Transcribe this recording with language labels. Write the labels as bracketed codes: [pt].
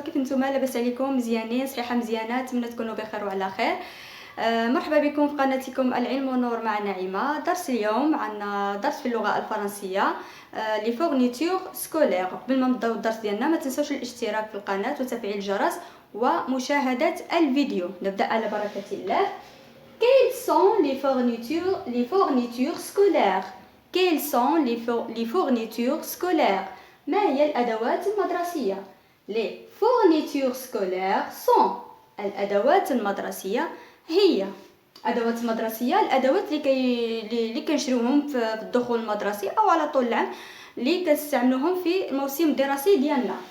[ar] كيف نتوما؟ لاباس عليكم؟ مزيانين؟ صحيحه مزيانه؟ نتمنى تكونوا بخير وعلى خير. مرحبا بكم في قناتكم العلم والنور مع نعيمه. درس اليوم عندنا درس في اللغه الفرنسيه، لي فورنيتور سكولير. قبل ما نبداو الدرس ديالنا ما تنسوش الاشتراك في القناه وتفعيل الجرس ومشاهده الفيديو. نبدا على بركه الله. [fr] Quelles sont les fournitures scolaires? Quelles sont les fournitures scolaires? [ar] ما هي الأدوات المدرسية؟ [fr] Les fournitures scolaires sont [ar] الأدوات المدرسية هي أدوات المدرسية، الأدوات اللي كنشريوهم في الدخول المدرسي أو على طول العام اللي كنستعملوهم في الموسم الدراسي ديالنا.